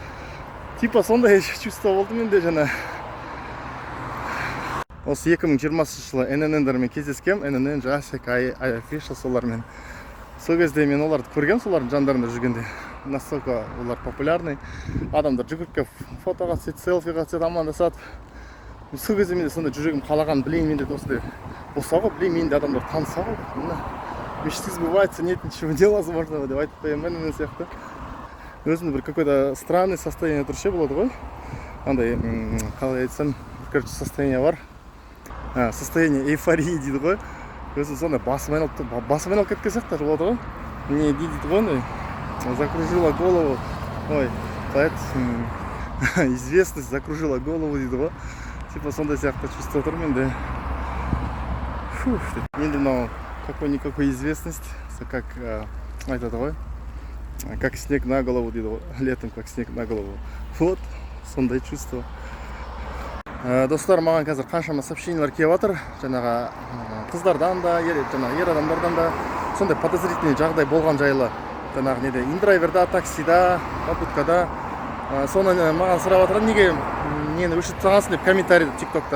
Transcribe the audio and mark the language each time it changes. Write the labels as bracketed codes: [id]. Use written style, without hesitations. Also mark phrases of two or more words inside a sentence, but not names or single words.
[kk] Типа сондай чувство болды менде жаңа. Осы 2020 жылы НННдермен кездескем, ННН, Жасик, Айфиша солармен. Сол кезде мен оларды көргем, солардың жандарында жүргенде. Настолько олар популярный. Адамдар жүгіріп кеп фотоға түседі, селфиға түседі, амандасады. Сол кезде менде сондай жүрегім қалаған, білейін менде осындай болса ғой, білейін менде адамдар таныса ғой. [ru] Мечты сбываются, нет ничего невозможного [kk] деп айтып қоямын мен ННН сияқты. Өзімде бір [ru] какой-то странный состояние [kk] тұршы болады ғой. Андай, қалай айтсам, [ru] короче, состояние [kk] бар. [ru] Состояние эйфории [kk] дейді ғой. Өзім сондай басым айналып кеткен сияқты болады ғой. Не дейді ғой, [ru] закружила голову. Ой, известность закружила голову дейді ғой. [kk] Типа сондай сияқты чувство тұр менде. Енді мынау [ru] какой-никакой известность, как [kk] айтады ғой. [ru] Как снег на голову дейді ғой. Летом как снег на голову. Вот, [kk] сондай чувство. Достар, маған қазір қаншама сообщениялар келіп жатыр. Жаңағы қыздардан да, ер адамдардан да сондай подозрительный жағдай болған жайлы. Жаңағы неде, индрайверда, таксида, попуткада. Соны маған сұрап жатыр, неге нені өшіріп тастағансың деп комментарийді тиктокта.